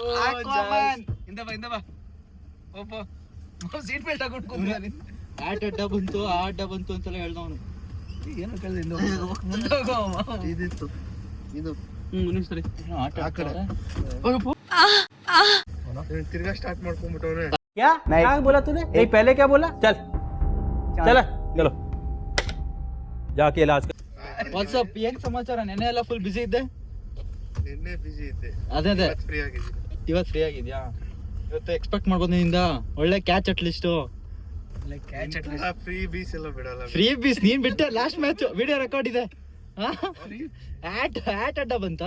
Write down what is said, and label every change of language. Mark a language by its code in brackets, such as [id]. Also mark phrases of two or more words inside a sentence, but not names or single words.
[kn] ಇಂದ ಬಾ [en] seat belt [kn] ಹಾಕೊಂಡು ಕೂತ್ಕೊಳ್ಳಿ. ಆಟ ಅಡ್ಡ ಬಂತು, ಆ ಅಡ್ಡ ಬಂತು ಅಂತೆಲ್ಲ ಹೇಳ್ದವನು. ಏನೋ ಕೇಳಿದೆ ಮುಂದೆ ಹೋಗೋ. ಇದಿತ್ತು ಇದು ಸರಿ ಆಟ ಆಡ್ತಾರೆ. ತಿರ್ಗಾ ಸ್ಟಾರ್ಟ್ ಮಾಡ್ಕೊಂಡ್ಬಿಟ್ಟವ್ರೆ. [hi] क्या क्या बोला तूने? नहीं पहले क्या बोला? चल चल चलो जाके इलाज कर. [kn] ವಾಟ್ಸಪ್ ಏನ್ ಸಮಾಚಾರ? ನೆನ್ನೆ ಎಲ್ಲ [en] full busy [kn] ಇದ್ದೆ. ನಿನ್ನೆ ಬಿಸಿ ಇದ್ದೆ, ಅದೇ ಫ್ರೀ ಆಗಿದ್ದೀನಿ. ಇವತ್ತು ಫ್ರೀ ಆಗಿದ್ಯಾ? ಇವತ್ತು ಎಕ್ಸ್ಪೆಕ್ಟ್ ಮಾಡ್ಬೋದು ನಿಂದ ಒಳ್ಳೆ [en] catch at least. free bies [kn] ಎಲ್ಲ ಬಿಡಲ್ಲ. [en] free bies [kn] ನೀನ್ ಬಿಟ್ಟೆ. [en] last match video record [kn] ಇದೆ. ಆಟ್ ಅಡ್ಡ ಬಂತಾ?